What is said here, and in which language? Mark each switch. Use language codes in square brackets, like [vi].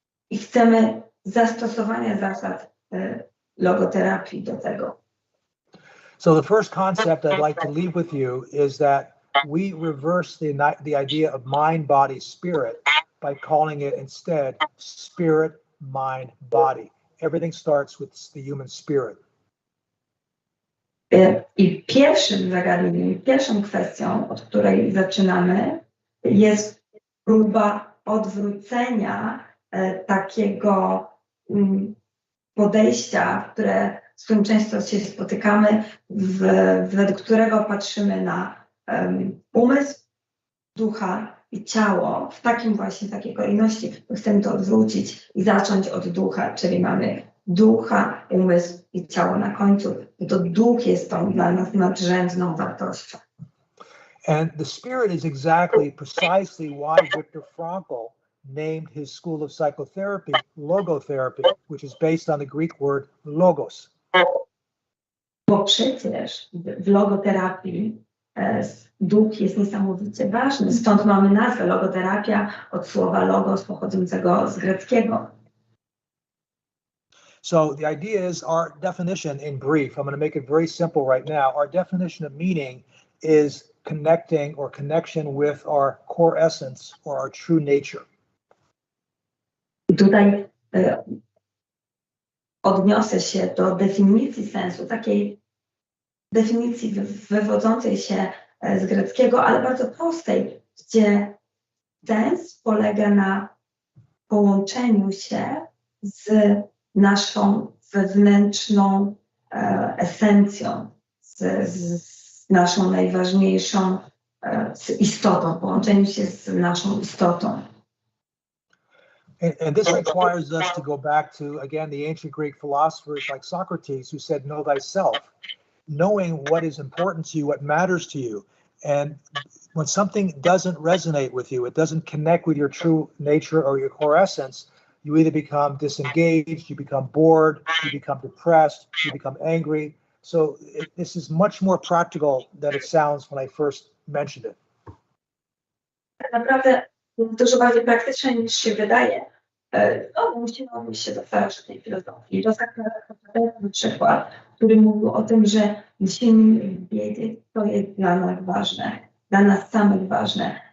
[pl] I chcemy zastosowania zasad logoterapii do tego. [en] So the first concept I'd like to leave with you is that we reverse the idea of mind, body, spirit by calling it instead spirit, mind, body. Everything starts with the human spirit. [pl] I pierwszym zagadnieniem, pierwszą kwestią, od której zaczynamy, jest próba odwrócenia takiego podejścia, z którym często się spotykamy, według którego patrzymy na umysł, ducha i ciało w takiej kolejności. Chcemy to odwrócić i zacząć od ducha, czyli mamy ducha, umysł i ciało na końcu. To duch jest tą dla nas nadrzędną wartością. [en] And the spirit is precisely why Viktor Frankl named his school of psychotherapy logotherapy, which is based on the Greek word logos. [pl] Bo przecież w logoterapii duch jest niesamowicie ważny. Stąd mamy nazwę logoterapia od słowa logos pochodzącego z greckiego. [en] So the idea is our definition in brief, I'm going to make it very simple right now. Our definition of meaning is connecting or connection with our core essence or our true nature. [pl] Tutaj odniosę się do definicji sensu, takiej definicji wywodzącej się z greckiego, ale bardzo prostej, gdzie sens polega na połączeniu się z naszą wewnętrzną esencją, z naszą najważniejszą istotą, połączeniu się z naszą istotą. [en] And this requires us to go back to, again, the ancient Greek philosophers like Socrates, who said, know thyself, knowing what is important to you, what matters to you. And when something doesn't resonate with you, it doesn't connect with your true nature or your core essence, you either become disengaged, you become bored, you become depressed, you become angry. So this is much more practical than it sounds when I first mentioned it. [pl] Tak naprawdę dużo bardziej praktyczne niż się wydaje. Musimy odnieść się do starożytnej filozofii. Do Pattakosa na przykład, który mówił o tym, że musimy wiedzieć, co jest dla nas ważne, dla nas samych ważne.